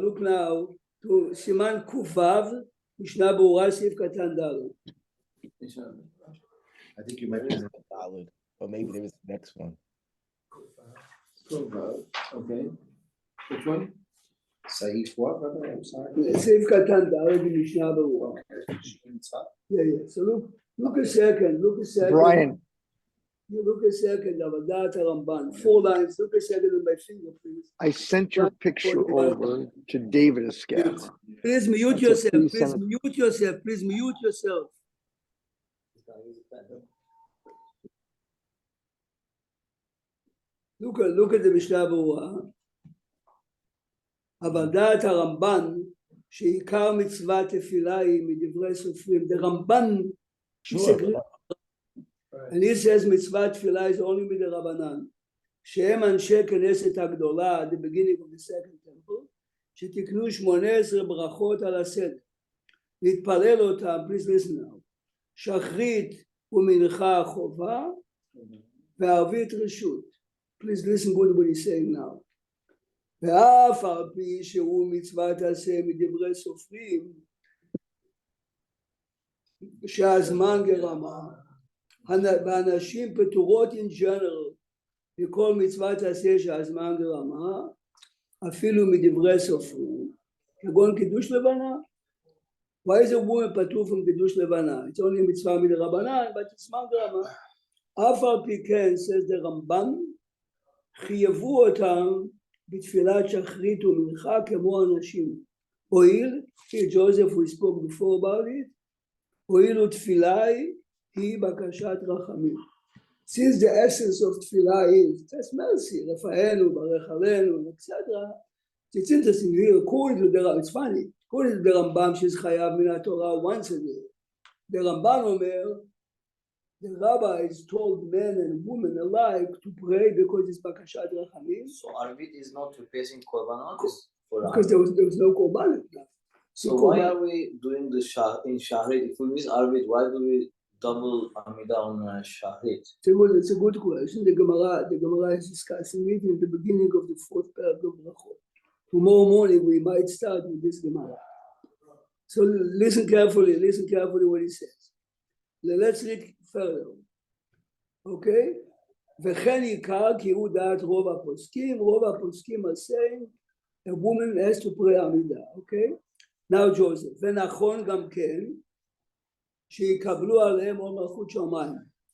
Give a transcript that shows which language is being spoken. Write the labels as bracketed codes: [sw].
[he] Look now to סימן ק"ו, משנה ברורה, סעיף קטן ד'. [en] I think you might be. Solid. Or maybe there was the next one. Okay. Which one? Saif what, brother? I'm sorry. [he] סעיף קטן ד' במשנה ברורה. Yeah. [en] So look a second. Brian, You look a second, אבל דעת הרמב"ן. 4 lines. Look a second on my finger, please. I sent your picture over to David Escala. Please mute That's a yourself. piece and Please mute yourself. Look at the משנה ברורה. [he] אבל דעת הרמב"ן, שעיקר מצוות תפילה היא מדברי סופרים. [en] The Ramban disagrees. And he says מצוות תפילה is only מדרבנן. [he] שהם אנשי כנסת הגדולה, at the beginning of the second temple, שתקנו 18 ברכות על הסדר. להתפלל אותם, please listen now. שחרית ומנחה חובה, וערבית רשות. [en] Please listen good what he's saying now. [he] ואף על פי שהוא מצוות עשה מדברי סופרים, שהזמן גרמה, באנשים פטורות in general, מכל מצוות עשה שהזמן גרמה, אפילו מדברי סופרים, כגון קידוש לבנה. [en] Why is a woman פטור from קידוש לבנה? It's only a מצווה מדרבנן, but it's זמן גרמה. [he] אף על פי כן, says the רמב"ן, חייבו אותם בתפילת שחרית ומנחה כמו אנשים. הואיל, ג'וזף, we spoke before about it, הואיל ותפילה היא בקשת רחמים. [en] Since the essence of תפילה is just mercy, רפאנו, ברך עלינו, etc. It's interesting here, according to the Rambam, it's funny, according to the Rambam, she's חייב מן התורה once a day. The Ramban אומר, the rabbis told men and women alike to pray because it's bakashat rachamim. So Arvit is not replacing Korbanot for Because there was no korban. So why are we doing the in Shahrit? If we miss Arvit, why do we double Amida on Shahrit? It's a good question. The Gemara is discussing it in the beginning of the 4th paragraph of Brachot. Tomorrow morning we might start with this Gemara. So listen carefully what he says. Let's read further. Okay? וכן עיקר כי הוא דעת רוב הפוסקים are saying a woman has to pray עמידה. Okay? [he] Now Joseph, ונכון גם כן שיקבלו עליהם עוד מלכות שמיים.